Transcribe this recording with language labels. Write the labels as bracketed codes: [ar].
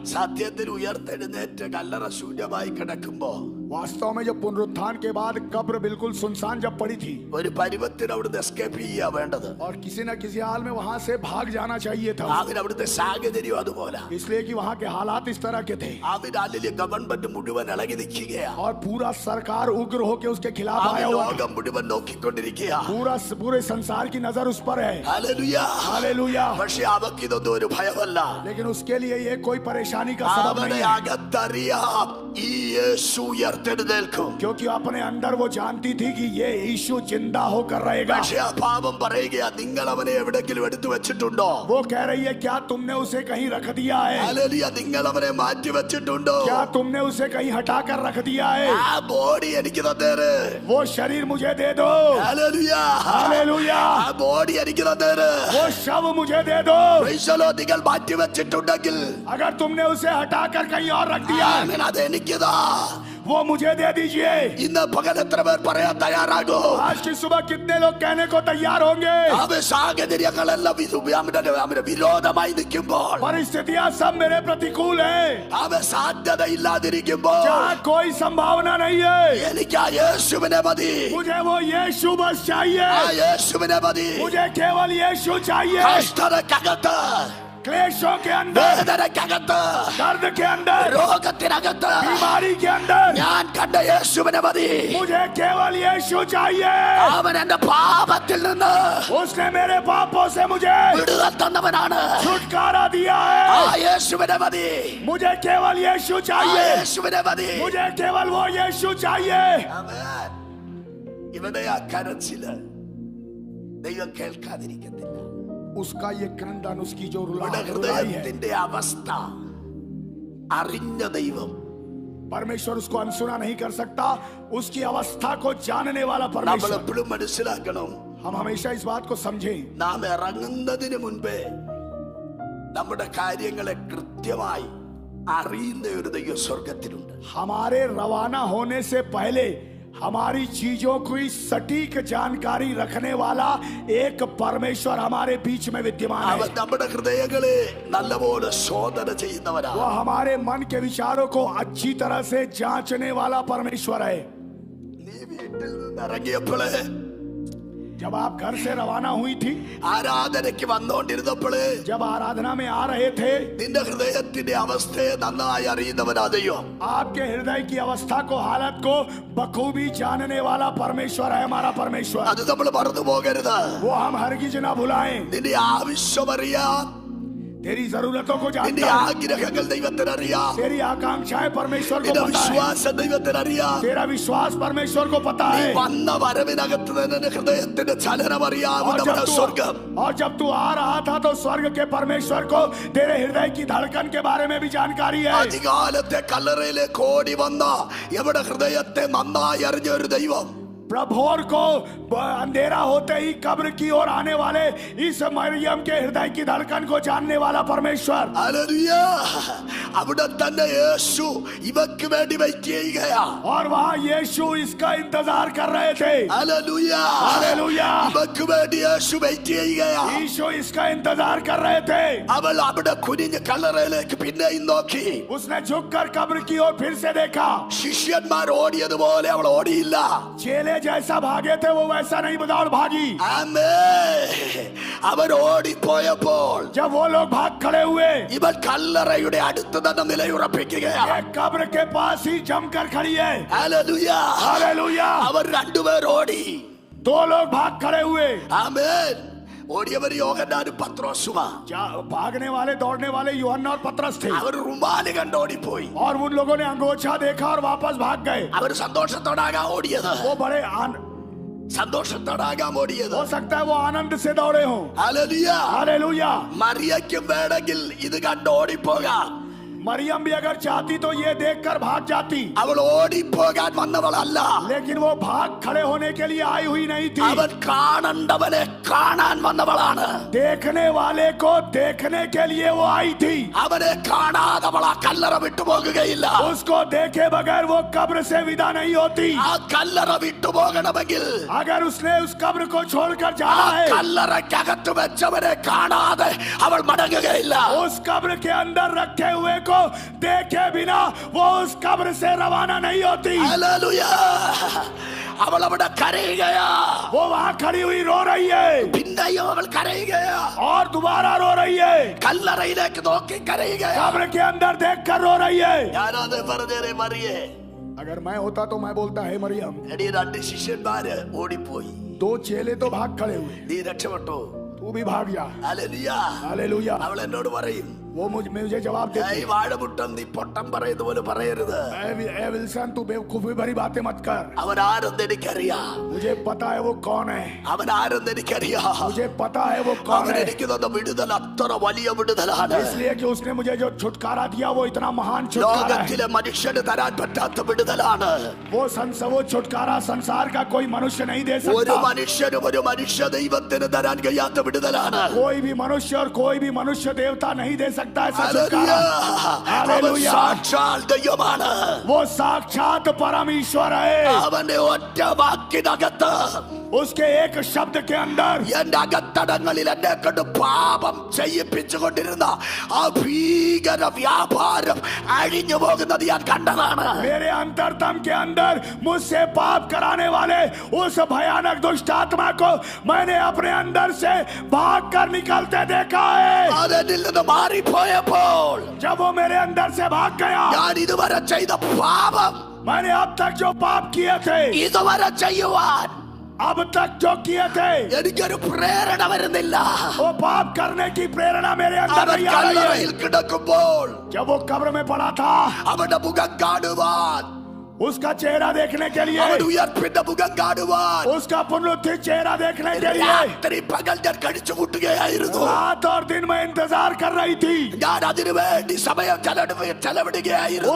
[ml] സത്യത്തിൽ ഉയർത്തെഴുന്നേറ്റ് കല്ലറ ശൂന്യമായി കിടക്കുമ്പോ [hi] वास्तव में जब पुनरुत्थान के बाद कब्र बिल्कुल सुनसान जब पड़ी थी, [ml] ഒരു പരുവത്തിന് അവിടുന്ന് എസ്കേപ്പ് ചെയ്യാ വേണ്ടത്. [hi] और किसी न किसी हाल में वहां से भाग जाना चाहिए था, [ml] അവൻ അവിടുത്തെ സാഹചര്യം അതുപോലെ. [hi] इसलिए कि वहां के हालात इस तरह के थे, [ml] അവൻ അതിലെ ഗവൺമെന്റ് മുഴുവൻ ഇളകി നിൽക്കുകയാ. [hi] और पूरा सरकार उग्र होके उसके खिलाफ [ml] അവൻ [hi] आया हुआ था. [ml] ലോകം മുഴുവൻ നോക്കിക്കൊണ്ടിരിക്കുക. [hi] पूरे संसार की नजर उस पर है. [ml] ഹല്ലേലൂയ. [hi] हालेलुया. [ml] പക്ഷെ അവർക്ക് ഇതൊന്നും ഒരു ഭയമല്ല. [hi] लेकिन उसके लिए ये कोई परेशानी का सबब [ml] അവനെ [hi] नहीं है. [ml] അകത്തറിയാം, ഈ യേശു ഉയർത്തെഴുന്നേൽക്കും. [hi] क्योंकि अपने अंदर वो जानती थी कि ये यीशु जिंदा होकर रहेगा. [ml] പക്ഷേ ആ പാപം പറയുകയാ, നിങ്ങൾ അവനെ എവിടെങ്കിലും എടുത്തു വെച്ചിട്ടുണ്ടോ? [hi] वो कह रही है क्या तुमने उसे कहीं रख दिया है? [ml] ഹല്ലേലൂയ. നിങ്ങൾ അവനെ മാറ്റി വെച്ചിട്ടുണ്ടോ? [hi] क्या तुमने उसे कहीं हटा कर रख दिया है? [ml] ആ ബോഡി എനിക്ക് തന്നേര്. [hi] वो शरीर मुझे दे दो. [ml] ഹല്ലേലൂയ. [hi] हालेलुया. [ml] ആ ബോഡി എനിക്ക് തന്നേര്. [hi] वो शव मुझे दे दो. [en] Praise the Lord. [ml] നിങ്ങൾ മാറ്റി വെച്ചിട്ടുണ്ടെങ്കിൽ [hi] अगर तुमने उसे हटाकर कहीं और रख दिया है, [ml] ആമേൻ, അത് എനിക്കിതാ. [hi] वो मुझे दे दीजिए. [ml] ഇന്ന് പകൽ എത്ര പേർ പറയാൻ തയ്യാറാകോ? [hi] आज की सुबह कितने लोग कहने को तैयार होंगे? [ml] അവ സാഹചര്യങ്ങളെല്ലാം വിരോധമായി നിൽക്കുമ്പോൾ, [hi] परिस्थितियां सब मेरे प्रतिकूल है. [ml] അവ സാധ്യത ഇല്ലാതിരിക്കുമ്പോൾ, [hi] जहाँ कोई संभावना नहीं है, [ml] എനിക്ക് ആ യേശുവിനെ മതി. [hi] मुझे वो यीशु बस [ml] ആ [hi] चाहिए. [ml] യേശുവിനെ മതി. [hi] मुझे केवल यीशु चाहिए. [ml] കഷ്ടതക്കകത്ത്, [hi] क्लेशों के अंदर, [ml] വേദനക്കകത്ത്, [hi] दर्द के अंदर, [ml] രോഗത്തിനകത്ത് [hi] बीमारी के अंदर [ml] ഞാൻ കണ്ട യേശുവിനെ മതി. [hi] मुझे केवल यीशु चाहिए. [ml] അവൻ എന്റെ പാപത്തിൽ നിന്ന് [hi] उसने मेरे पापों से मुझे [ml] വിടുതൽ തന്നവനാണ്. [hi] छुटकारा दिया [ml] ആ [hi] है. [ml] യേശുവിനെ മതി. [hi] मुझे केवल यीशु [ml] ആ [hi] चाहिए. [ml] യേശുവിനെ മതി. [hi] मुझे केवल वो यीशु चाहिए. [ml] ആമേൻ. ഇവിടെ ആ കരച്ചില് ദൈവം കേൾക്കാതിരിക്കത്തില്ല. [hi] उसका ये क्रंदन, उसकी जो [ml] ഇവിടെ [hi] रुलाई है, [ml] ഹൃദയത്തിന്റെ അവസ്ഥ അറിഞ്ഞ ദൈവം [hi] परमेश्वर उसको अनसुना नहीं कर सकता. उसकी अवस्था को जानने वाला [ml] നമ്മൾ [hi] परमेश्वर. [ml] എപ്പോഴും മനസ്സിലാക്കണം. [hi] हम हमेशा इस बात को समझें. [ml] നാം ഇറങ്ങുന്നതിന് മുൻപേ നമ്മുടെ കാര്യങ്ങളെ കൃത്യമായി അറിയുന്ന ഒരു ദൈവം സ്വർഗത്തിലുണ്ട്. [hi] हमारे रवाना होने से पहले हमारी चीजों की सटीक जानकारी रखने वाला एक परमेश्वर हमारे बीच में विद्यमान [ml] അവൻ [hi] है. [ml] നമ്മുടെ ഹൃദയങ്ങളെ നല്ലപോലെ ശോധന ചെയ്യുന്നവനാ. [hi] वो हमारे मन के विचारों को अच्छी तरह से जांचने वाला परमेश्वर है. [ml] നീ വീട്ടിൽ നിന്ന് ഇറങ്ങിയപ്പോഴേ, [hi] जब आप घर से रवाना हुई थी, [ml] ആരാധനയ്ക്ക് വന്നുകൊണ്ടിരുന്നപ്പോഴേ, [hi] जब आराधना में आ रहे थे, [ml] നിന്റെ ഹൃദയത്തിന്റെ അവസ്ഥയെ നന്നായി അറിയുന്നവനാ ദൈവം. [hi] आपके हृदय की अवस्था को, हालत को बखूबी जानने वाला परमेश्वर है हमारा परमेश्वर. [ml] അത് നമ്മൾ മറന്നു പോകരുത്. [hi] वो हम हरगिज ना भुलाएं. [ml] നിന്റെ ആവശ്യമറിയാം, [hi] तेरी जरूरतों को [ml] നിന്റെ [hi] जानता है. [ml] ആഗ്രഹങ്ങൾ ദൈവത്തിനറിയാം, [hi] तेरी आकांक्षाएं परमेश्वर को [ml] നിന്റെ [hi] पता है. [ml] വിശ്വാസം ദൈവത്തിനറിയാം. [hi] तेरा विश्वास परमेश्वर को पता [ml] നീ [hi] है. [ml] വന്ന വരവിനകത്ത് തന്നെ ഹൃദയത്തിന്റെ ചലനം അറിയാവുന്നവനാ സ്വർഗം. [hi] और जब तू आ रहा था तो स्वर्ग के परमेश्वर को तेरे हृदय की धड़कन के बारे में भी जानकारी है. [ml] അധികാലത്തെ കല്ലറയിലേക്ക് ഓടി വന്ന എവിടെ ഹൃദയത്തെ നന്നായി അറിഞ്ഞ ഒരു ദൈവം. [hi] प्रभोर को अंधेरा होते ही कब्र की ओर आने वाले इस मरियम के हृदय की धड़कन को जानने वाला परमेश्वर. [ml] ഹല്ലേലൂയ. അവിടെ തന്നെ യേശു ഇവക്ക് വേണ്ടി വെയിറ്റ് ചെയ്യുകയാ. [hi] और वहाँ यीशु इसका इंतजार कर रहे थे. [ml] ഹല്ലേലൂയ. [hi] हालेलुया. [ml] ഇവക്ക് വേണ്ടി യേശു വെയിറ്റ് ചെയ്യുകയാ. [hi] यीशु इसका इंतजार कर रहे थे. [ml] അവൾ അവിടെ കുനിഞ്ഞ് കല്ലറയിലേക്ക് പിന്നെയും നോക്കി. [hi] उसने झुककर कब्र की ओर फिर से देखा. [ml] ശിഷ്യന്മാർ ഓടിയതുപോലെ അവൾ ഓടിയില്ല. [hi] चेले जैसा भागे थे वो वैसा नहीं दौड़ भागी. [ml] ആമേൻ. അവർ ഓടിപ്പോയപ്പോൾ [hi] जब वो लोग भाग खड़े हुए, [ml] ഇവൾ കല്ലറയുടെ അടുത്ത് തന്നെ നിലയുറപ്പിക്കുകയാ. [hi] ये कब्र के पास ही जमकर खड़ी है. [ml] ഹല്ലേലൂയ. [hi] हालेलुया. [ml] അവർ രണ്ടുപേർ ഓടി. [hi] दो लोग भाग खड़े हुए. [ml] ആമേൻ. ഓടിയവർ യോഹന്നാനും പത്രോസുമാ. [hi] भागने वाले, दौड़ने वाले यूहन्ना और पतरस थे. [ml] അവർ റുമാല് കണ്ടോടിപ്പോയി. [hi] और उन लोगों ने अंगोछा देखा और वापस भाग गए. [ml] അവർ സന്തോഷത്തോടാകാം ഓടിയത്. [hi] वो बड़े [ml] സന്തോഷത്തോടാകാം ഓടിയത്. [hi] हो सकता है वो आनंद से दौड़े हों. [ml] ഹല്ലേലൂയ. [hi] हालेलुया. [ml] മറിയയ്ക്കും വേണമെങ്കിൽ ഇത് കണ്ട് ഓടിപ്പോകാം. [hi] मरियम भी अगर चाहती तो ये देखकर भाग जाती. [ml] അവൾ ഓടിപ്പോകാൻ വന്നവളല്ല. [hi] लेकिन वो भाग खड़े होने के लिए आई हुई नहीं थी. [ml] അവൻ കാണണ്ടവനെ കാണാൻ വന്നവളാണ്. [hi] देखने वाले को देखने के लिए वो आई थी. [ml] അവനെ കാണാതെ അവൾ ആ കല്ലറ വിട്ടുപോകുകയില്ല. [hi] उसको देखे बगैर वो कब्र से विदा नहीं होती. [ml] ആ കല്ലറ വിട്ടുപോകണമെങ്കിൽ [hi] अगर उसने उस कब्र को छोड़कर [ml] ആ [hi] जाना है, [ml] കല്ലറയ്ക്കകത്ത് വെച്ചവനെ കാണാതെ അവൾ മടങ്ങുകയില്ല. [hi] उस कब्र के अंदर रखे हुए को देखे बिना वो उस कब्र से रवाना नहीं होती. [ml] ഹല്ലേലൂയ. അവൾ അവിടെ കരയുകയാ. [hi] वो वहाँ खड़ी हुई रो रही है [ml] പിന്നെയും അവൾ കരയുകയാ. [hi] और दोबारा रो रही है. [ml] കല്ലറയിലേക്ക് നോക്കി കരയുകയാ. [hi] कब्र के अंदर देखकर रो रही है. [ml] ഞാനത് പറഞ്ഞേരെ മറിയേ. [hi] अगर मैं होता तो मैं बोलता है मरियम. [ml] എടീ, രണ്ട് ശിഷ്യന്മാര് ഓടിപ്പോയി. [hi] दो चेले तो भाग खड़े हुए, [ml] നീ രക്ഷപ്പെട്ടു. [hi] तू भी भाग जा. [ml] ഹല്ലേലൂയ. [hi] हालेलुया. [ml] അവൾ എന്നോട് പറയും, [hi] वो मुझे जवाब देती [ml] ഈ വാഴമുട്ടം നീ പൊട്ടം പറയുന്ന പോലെ പറയരുത്. [hi] ए विल्सन तू बेवकूफी भरी बातें मत कर. [ml] അവൻ ആരെന്ന് എനിക്കറിയാം. [hi] मुझे पता है वो कौन है. [ml] അവൻ ആരെന്ന് എനിക്കറിയാം. [hi] मुझे पता है वो कौन [ml] അവൻ [hi] है. [ml] എനിക്ക് തന്ന വിടുതൽ അത്ര വലിയ വിടുതലാണ്. [hi] इसलिए कि उसने मुझे जो छुटकारा दिया वो इतना महान छुटकारा है. [ml] ലോകത്തിലെ മനുഷ്യന് തരാൻ പറ്റാത്ത വിടുതലാണ്. [hi] वो छुटकारा संसार का कोई मनुष्य नहीं दे [ml] ഒരു [hi] सकता. [ml] മനുഷ്യനും ഒരു മനുഷ്യ ദൈവത്തിന് തരാൻ കഴിയാത്ത വിടുതലാണ്. [hi] कोई भी मनुष्य और कोई भी मनुष्य देवता नहीं दे सकता ऐसा [ml] ഹല്ലേലൂയ. [hi] छुटकारा. [ml] അവൻ [hi] हालेलुया. [ml] സാക്ഷാൽ ദൈവമാണ്. [hi] वो साक्षात परमेश्वर है. [ml] അവന്റെ ഒറ്റ വാക്കിനകത്ത് [hi] उसके एक शब्द के अंदर [ml] എന്റെ അകത്തടങ്ങളിൽ എന്നെ കൊണ്ട് പാപം ചെയ്യിപ്പിച്ചുകൊണ്ടിരുന്ന ആ ഭീകര വ്യാപാരം അഴിഞ്ഞു പോകുന്നത് ഞാൻ കണ്ടതാണ്. [hi] मेरे अंतरतम के अंदर मुझसे पाप कराने वाले उस भयानक दुष्ट आत्मा को मैंने अपने अंदर से भाग कर निकलते देखा है. [ml] അതെന്നിൽ നിന്ന് മാറിപ്പോയപ്പോൾ [hi] जब वो मेरे अंदर से भाग गया, [ml] ഞാൻ ഇതുവരെ ചെയ്ത പാപം [hi] मैंने अब तक जो पाप किए थे, [ml] ഇതുവരെ ചെയ്യുവാൻ [hi] अब तक जो किए थे, [ml] എനിക്കൊരു പ്രേരണ വരുന്നില്ല. [hi] वो पाप करने की प्रेरणा मेरे अंदर [ml] അവൻ [hi] नहीं आ रही [ml] കല്ലറയിൽ [hi] है. [ml] കിടക്കുമ്പോൾ [hi] जब वो कब्र में पड़ा था, [ml] അവന്റെ മുഖം കാണുവാൻ, [hi] उसका चेहरा देखने के लिए, [ml] അവൻ ഉയർപ്പിന്റെ മുഖം കാണുവാൻ [hi] उसका पुनरुत्थित चेहरा देखने के लिए [ml] രാത്രി പകൽ ഞാൻ കഴിച്ചു കൂട്ടുകയായിരുന്നു. [hi] रात और दिन में इंतजार कर रही थी. [ml] ഞാൻ അതിനു വേണ്ടി സമയം ചെലവിടുകയായിരുന്നു.